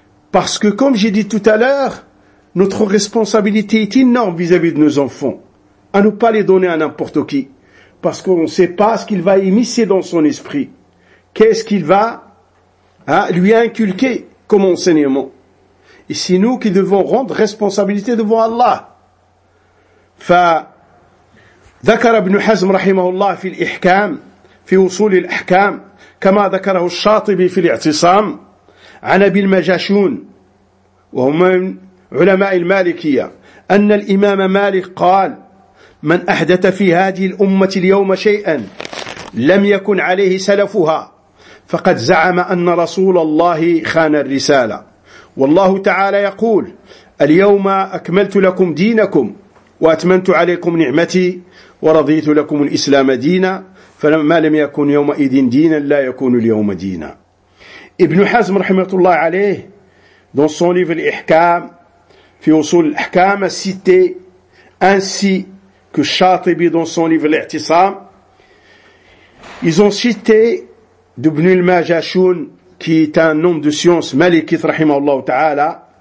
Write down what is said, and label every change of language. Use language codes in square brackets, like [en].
[fr] Parce que, comme j'ai dit tout à l'heure, notre responsabilité est énorme vis-à-vis de nos enfants, à ne pas les donner à n'importe qui. Parce qu'on ne sait pas ce qu'il va émisser dans son esprit. Qu'est-ce qu'il va lui inculquer comme enseignement. Et c'est nous qui devons rendre responsabilité devant Allah. [ar] Fa ذكر ابن حزم رحمه الله في الإحكام في وصول الأحكام كما ذكره الشاطبي في الاعتصام عن أبي المجاشون وهم من علماء المالكية أن الإمام مالك قال من أحدث في هذه الأمة اليوم شيئا لم يكن عليه سلفها فقد زعم أن رسول الله خان الرسالة والله تعالى يقول اليوم أكملت لكم دينكم وأتممت عليكم نعمتي ورضيت لكم الإسلام دينا فما لم يكن يومئذ دينا لا يكون اليوم دينا. [fr] ابن حزم [ar] رحمه الله عليه [fr] dans son livre الإحكام في وصول الإحكام a cité ainsi que Shatibi dans son livre الإعتصام. Ils ont cité d'Ibn al-Majashun qui est un homme de science malikite [ar] رحمه الله تعالى.